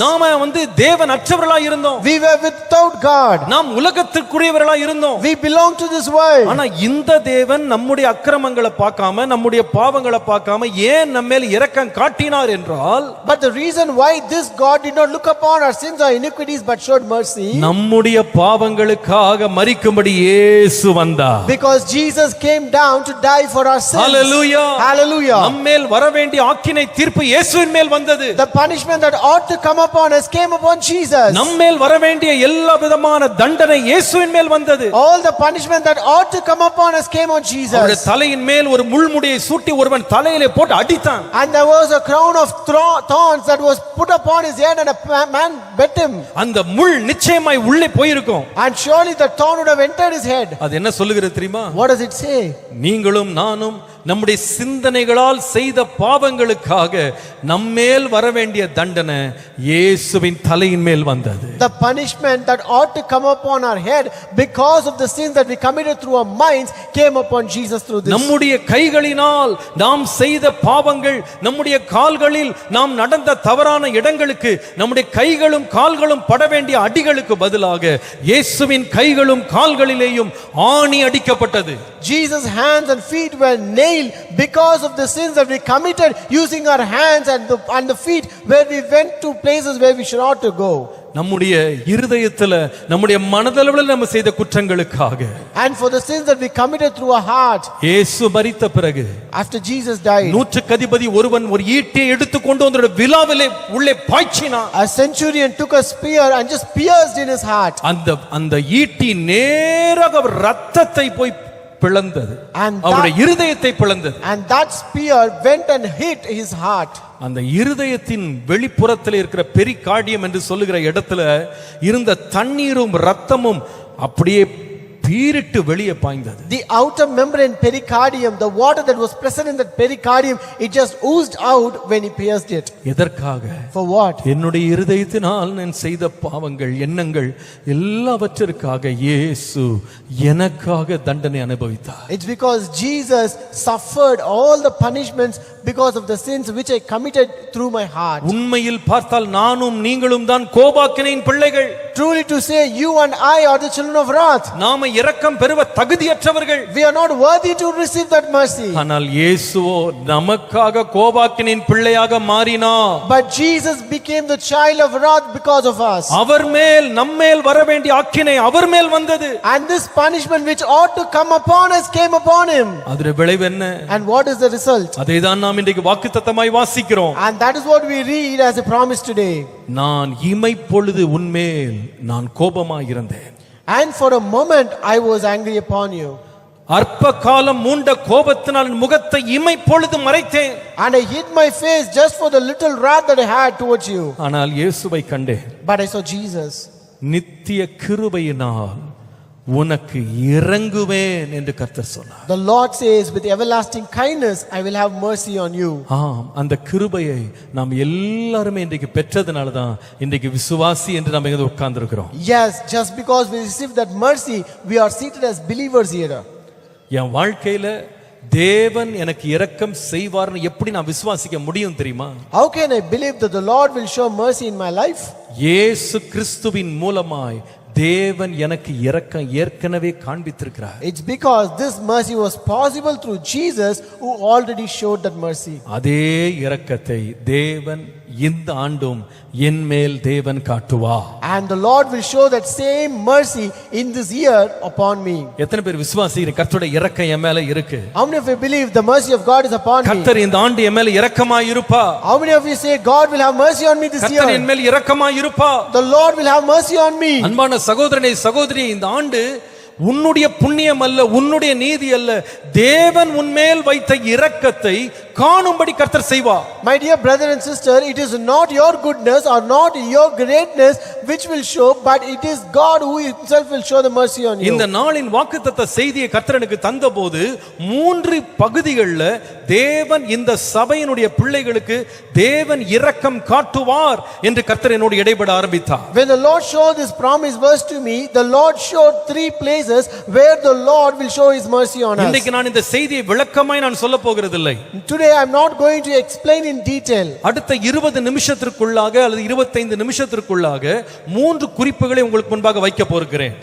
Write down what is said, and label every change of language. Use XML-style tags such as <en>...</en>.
<ta>நாம தேவன் அற்றவர்களா இருந்தோம்.</ta> <en>we were without God.</en> <ta>நாம் உலகத்துக்குரியவர்களா இருந்தோம்.</ta> <en>we belong to this world.</en> <ta>ஆனா இந்த தேவன் நம்முடைய அக்கிரமங்களை பார்க்காம நம்முடைய பாவங்களை பார்க்காம ஏன் நம்மேல் இரக்கம் காட்டினார் என்றால்,</ta> <en>but the reason why this God did not look upon our sins or iniquities but showed mercy,</en> <ta>நம்முடைய பாவங்களுக்காக மரிக்கும்படி இயேசு வந்தார்.</ta> <en>because Jesus came down to die for our sins. hallelujah. Hallelujah.</en> <ta>நம்மேல் வர வேண்டிய ஆக்கினை தீர்ப்பு இயேசுவின் மேல் வந்தது.</ta> <en>The punishment that ought to come upon us came upon Jesus.</en> <ta>நம்மேல் வர வேண்டிய எல்லா விதமான தண்டனை இயேசுவின் மேல் வந்தது.</ta> <en>All the punishment that ought to come upon us came on</en> <ta>அவருடைய</ta> <en>Jesus.</en> <ta>தலையின் மேல் ஒரு முள்முடியை சூட்டி ஒருவன் தலையிலே போட்டு அடித்தான்.</ta> <en>And there was a crown of thorns that was put upon his head, and a man bit him.</en> <ta>அந்த முள் நிச்சயமாய் உள்ளே போயிருக்கும்.</ta> <en>And surely the thorn would have entered his head.</en> <ta>அது என்ன சொல்லுகிறது தெரியுமா?</ta> <en>What does it say?</en> <ta>நீங்களும் நானும் நம்முடைய சிந்தனைகளால் செய்த பாவங்களுக்காக நம்மேல் வர வேண்டிய தண்டனை இயேசுவின் தலையின் மேல் வந்தது.</ta> <en>The punishment that ought to come upon our head because of the sins that we committed through our minds came upon Jesus through this.</en> <ta>நம்முடைய கைகளினால் நாம் செய்த பாவங்கள், நம்முடைய கால்களில் நாம் நடந்த தவறான இடங்களுக்கு, நம்முடைய கைகளும் கால்களும் பட வேண்டிய அடிகளுக்கு பதிலாக இயேசுவின் கைகளும் கால்களிலேயும் ஆணி அடிக்கப்பட்டது.</ta> <en>Jesus' hands and feet were nailed because of the sins that we committed using our hands and the feet where we went to places where we should not to go.</en> <ta>நம்முடைய இருதயத்துல நம்முடைய மனதளவில் நம்ம செய்த குற்றங்களுக்காக</ta> <en>And for the sins that we committed through our heart.</en> <ta>இயேசு மரித்த பிறகு</ta> <en>After Jesus died,</en> <ta>நூற்றுக்கு அதிபதி ஒருவன் ஒரு ஈட்டியை எடுத்துக்கொண்டு அவனுடைய விலாவிலே உள்ளே பாய்ச்சினான்.</ta> <en>a centurion took a spear and just pierced in his heart.</en> <ta>அந்த ஈட்டி நேராக அவர் ரத்தத்தை போய் பிளந்தது, அவருடைய இருதயத்தை பிளந்தது.</ta> <en>And that spear went and hit his heart.</en> <ta>அந்த இருதயத்தின் வெளிப்புறத்தில் இருக்கிற பெரிகார்டியம் என்று சொல்லுகிற இடத்துல இருந்த தண்ணீரும் ரத்தமும் அப்படியே பீரிட்டு வெளியே பாய்ந்தது.</ta> <en>The outer membrane pericardium, the water that was present in that pericardium, it just oozed out when he pierced it.</en> <ta>எதற்காக?</ta> <en>For what?</en> <ta>என்னுடைய இருதயத்தினால் நான் செய்த பாவங்கள், எண்ணங்கள் எல்லாவற்றிற்காக இயேசு எனக்காக தண்டனை அனுபவித்தார்.</ta> <en>It's because Jesus suffered all the punishments because of the sins which I committed through my heart.</en> <ta>உண்மையில் பார்த்தால் நானும் நீங்களும் தான் கோபாக்கினையின் பிள்ளைகள்.</ta> <en>Truly to say, you and I are the children of wrath.</en> <ta>நாம இரக்கம் பெறுவ தகுதியற்றவர்கள்.</ta> <en>We are not worthy to receive that mercy.</en> <ta>ஆனால் இயேசுவோ நமக்காக கோபாக்கினையின் பிள்ளையாக மாறினார்.</ta> <en>But Jesus became the child of wrath because of us.</en> <ta>அவர் மேல் நம்மேல் வர வேண்டிய ஆக்கினை அவர் மேல் வந்தது.</ta> <en>And this punishment which ought to come upon us came upon him.</en> <ta>அதோட விளைவு என்ன?</ta> <en>And what is the result?</en> <ta>அதைதான் நாம் இன்றைக்கு வாக்குத்தத்தமாய் வாசிக்கிறோம்.</ta> <en>And that is what we read as a promise today.</en> <ta>நான் இமைப்பொழுது உன்மேல் நான் கோபமாய் இருந்தேன்.</ta> <en>And for a moment I was angry upon you.</en> <ta>அற்ப காலம் மூண்ட கோபத்தினால் முகத்தை இமைப்பொழுது மறைத்தேன்.</ta> <en>And I hid my face just for the little wrath that I had towards you.</en> <ta>ஆனால் இயேசுவை கண்டேன்.</ta> <en>But I saw Jesus.</en> <ta>நித்திய கிருபையினால் உனக்கு இறங்குவேன் என்று கர்த்தர் சொன்னார்.</ta> <en>The Lord says, with everlasting kindness I will have mercy on you.</en> <ta>ஆம், அந்த கிருபையை நாம் எல்லாரும் இன்றைக்கு பெற்றதனால தான் இன்றைக்கு விசுவாசி என்று நாம் இங்க உட்கார்ந்து இருக்கிறோம்.</ta> <en>Yes, just because we received that mercy, we are seated as believers here.</en> <ta>என் வாழ்க்கையில தேவன் எனக்கு இரக்கம் செய்வார்னு எப்படி நான் விசுவாசிக்க முடியும் தெரியுமா?</ta> <en>How can I believe that the Lord will show mercy in my life?</en> <ta>இயேசு கிறிஸ்துவின் மூலமாய் தேவன் எனக்கு இரக்கம் ஏற்கனவே காண்பித்திருக்கிறார்.</ta> <en>It's because this mercy was possible through Jesus who already showed that mercy.</en> <ta>அதே இரக்கத்தை தேவன் இந்த ஆண்டும் என் மேல் தேவன் காட்டுவார்.</ta> <en>And the Lord will show that same mercy in this year upon me.</en> <ta>எத்தனை பேர் விசுவாசிக்கிறீங்க கர்த்தருடைய இரக்கம் என் மேல இருக்கு?</ta> <en>How many of you believe the mercy of God is upon me?</en> <ta>கர்த்தர் இந்த ஆண்டு என் மேல இரக்கமாய் இருப்பார்.</ta> <en>How many of you say God will have mercy on me this year?</en> <ta>கர்த்தர் என் மேல் இரக்கமாய் இருப்பார்.</ta> <en>The Lord will have mercy on me.</en> <ta>அன்பான சகோதரனே சகோதரியே, இந்த ஆண்டு உன்னுடைய புண்ணியம் அல்ல, உன்னுடைய நீதி அல்ல, தேவன் உன்மேல் வைத்த இரக்கத்தை காணும்படி கர்த்தர் செய்வார்.</ta> <en>My dear brother and sister, it is not your goodness or not your greatness which will show, but it is God who himself will show the mercy on you.</en> <ta>இந்த நாளின் வாக்குத்தத்த செய்தியை கர்த்தர் எனக்கு தந்தபோது 3 பகுதிகளில் தேவன் இந்த சபையினுடைய பிள்ளைகளுக்கு தேவன் இரக்கம் காட்டுவார் என்று கர்த்தர் என்னோடு இடைபட ஆரம்பித்தார்.</ta> <en>When the Lord showed this promise verse to me, the Lord showed 3 places where the Lord will show his mercy on us.</en> <ta>இன்றைக்கு நான் இந்த செய்தியை விளக்கமாய் நான் சொல்ல போகிறதில்லை.</ta> <en>Today I am not going to explain in detail.</en> <ta>அடுத்த 20 நிமிஷத்திற்குள்ளாக அல்லது 25 நிமிஷத்திற்குள்ளாக 3 குறிப்புகளை உங்களுக்கு முன்பாக வைக்க போகிறேன்.</ta>